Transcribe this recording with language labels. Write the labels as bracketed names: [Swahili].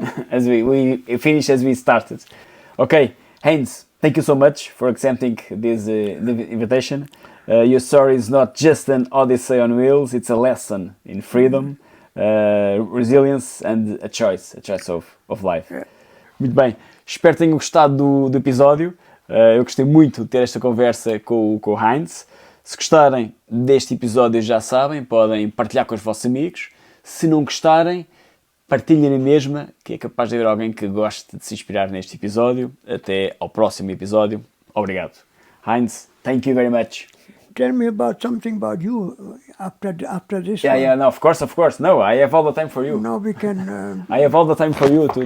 [English] As we finish as we started. Okay, Heinz, thank you so much for accepting this invitation. Your story is not just an odyssey on wheels, it's a lesson in freedom, resilience and a choice of life. Yeah. [Portuguese] Muito bem, espero que tenham gostado do episódio. Eu gostei muito de ter esta conversa com o Heinz. Se gostarem deste episódio, já sabem, podem partilhar com os vossos amigos. Se não gostarem, partilhem na mesma, que é capaz de haver alguém que goste de se inspirar neste episódio. Até ao próximo episódio. Obrigado. [English] Heinz, thank you very much. Tell me about something about you after this one. Yeah, no, of course. No, I have all the time for you. Now we can... I have all the time for you to